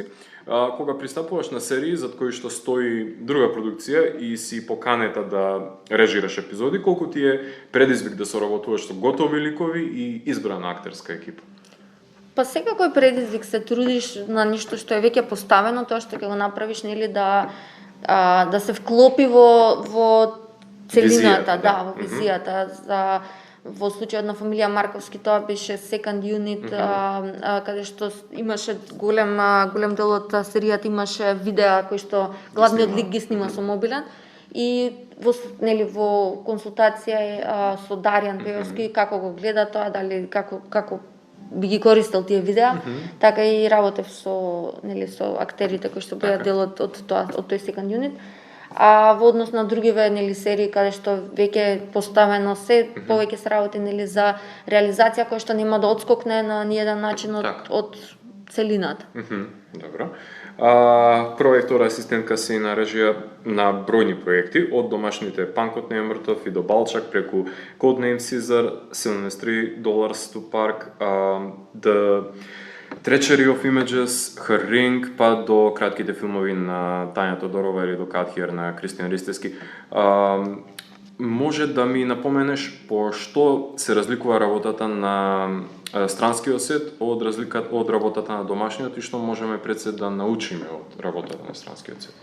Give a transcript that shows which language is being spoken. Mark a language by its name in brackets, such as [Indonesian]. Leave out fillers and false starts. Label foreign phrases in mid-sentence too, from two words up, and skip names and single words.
[Macedonian] Кога пристапуваш на серии зад кои што стои друга продукција и си поканета да режираш епизоди, колку ти е предизвик да соработуваш со готови ликови и избрана актерска екипа? Па секако е предизвик, се трудиш на нешто што е веќе поставено, тоа што ќе го направиш, нели да се вклопи во целината, Визијата, да, во визијата. Во случајот на фамилија Марковски тоа беше [English] second unit, [Macedonian] каде што имаше голем дел од серијата имаше видеа кои што главниот лик ги снима со мобилен. И во консултација со Даријан Пејовски како го гледа тоа, дали како би ги користел тие видеа, така и работев со актерите кои што беа дел од тој [English] second unit. [Macedonian] А во однос на другиве серии каде што веќе поставено се повеќе се работи за реализација која што нема да одскокне на ниеден начин од целината. Добро. Прва и втора асистентка си на режија на бројни проекти, од домашните Панкот не е мртов и до Балчак, преку Codename Caesar, $73 to Park, The Treachery of Images, Her Ring, па до кратките филмови на Тања Тодорова или до Cut Here на Кристијан Ристевски. Може да ми напоменеш по што се разликува работата на странскиот сет од работата на домашниот и што можеме пред се да научиме од работата на странскиот сет?